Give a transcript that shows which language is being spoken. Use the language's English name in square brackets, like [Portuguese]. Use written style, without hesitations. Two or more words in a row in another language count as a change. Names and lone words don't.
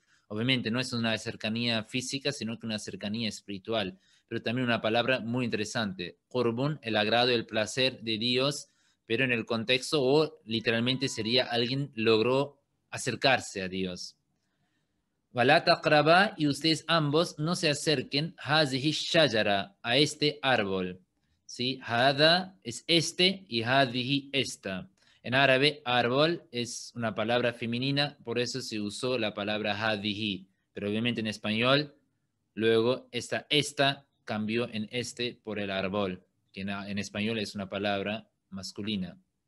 [Spanish] Obviamente no es una cercanía física, sino que una cercanía espiritual. Pero también una palabra muy interesante. Qurbun, el agrado, el placer de Dios, pero en el contexto o literalmente sería alguien logró acercarse a Dios. [Arabic] ولا تقربا, [Spanish] y ustedes ambos no se acerquen [Arabic] هذه شجرة, [Spanish] a este árbol. ¿Sí? Hada es este y hadihi esta. En árabe, árbol es una palabra femenina, por eso se usó la palabra hadihi. Pero obviamente en español, luego esta cambió en este por el árbol, que en español es una palabra masculina.